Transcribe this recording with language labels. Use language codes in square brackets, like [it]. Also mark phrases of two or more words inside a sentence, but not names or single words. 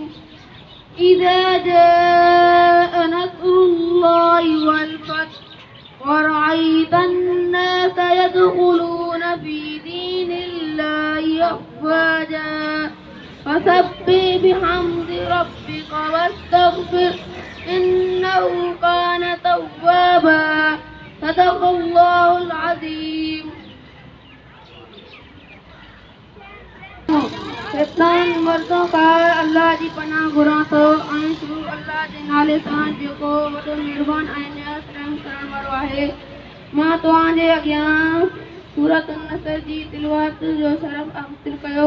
[ar] إذا جاء نصر الله والفتح ورأيت الناس يدخلون في دين الله أفواجا فسبح بحمد ربك واستغفر إنه كان توابا. صدق الله العظيم. [sd] शैतान मर्दों का अल्लाह जी पनाह घुरां थो ऐं शुरू अल्लाह जे नाले सां जेको वॾो महिरबान ऐं निहायत रहम करण वारो आहे। मां तव्हांजे अॻियां सूरत नसर जी तिलावत जो शरफ़ हासिल कयो।